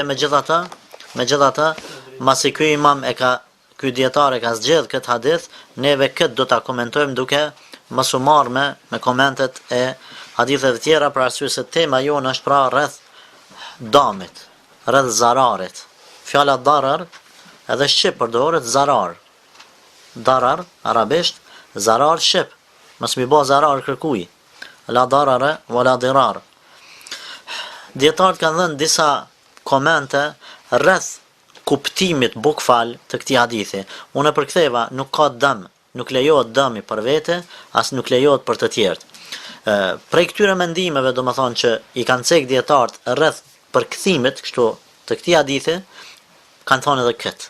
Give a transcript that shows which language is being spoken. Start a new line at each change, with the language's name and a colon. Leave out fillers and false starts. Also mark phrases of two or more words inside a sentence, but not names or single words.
Albanian: Megjithatë, masi ky imam ky dietar e ka zgjedh këtë hadith, neve këtë do ta komentojmë duke mos u marrë me komentet e haditheve tjera, për arsye se tema jonë është pra rreth damit, rreth zararit. Fjala darar edhe shqip përdoret zarar. Darar arabisht, zarar shqip. Mos mi bë zarar kërkuj.
Arabic: لا ضرر ولا ضرار.
Albanian: Dietarët kanë dhënë disa komente rreth kuptimit bukfal të këtij hadithi. Unë përktheva: nuk ka dëm, nuk lejohet dëmi për vete, as nuk lejohet për të tjerët. Prej këtyre mendimeve, domethënë, që i kanë cek dietarët rreth përkthimit kështu të këtij hadithi, kanë thonë edhe këtë.